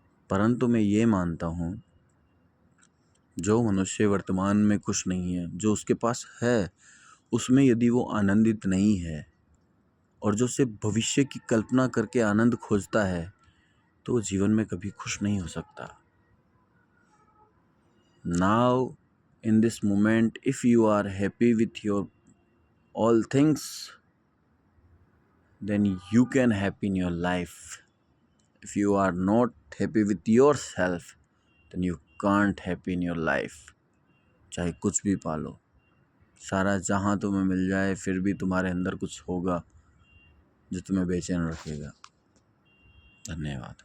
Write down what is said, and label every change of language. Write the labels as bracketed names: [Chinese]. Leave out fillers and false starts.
[Hindi] परंतु मैं ये मानता हूँ, जो मनुष्य वर्तमान में खुश नहीं है, जो उसके पास है उसमें यदि वो आनंदित नहीं है और जो सिर्फ भविष्य की कल्पना करके आनंद खोजता है, तो वो जीवन में कभी खुश नहीं हो सकता। [English] Now in this moment, if you are happy with your all things, then you can happy in your life. If you are not happy with yourself, then you can't happy in your life. [Hindi] चाहे कुछ भी पालो, सारा जहां तुम्हें मिल जाए, फिर भी तुम्हारे अंदर कुछ होगा जो तुम्हें बेचैन रखेगा। धन्यवाद।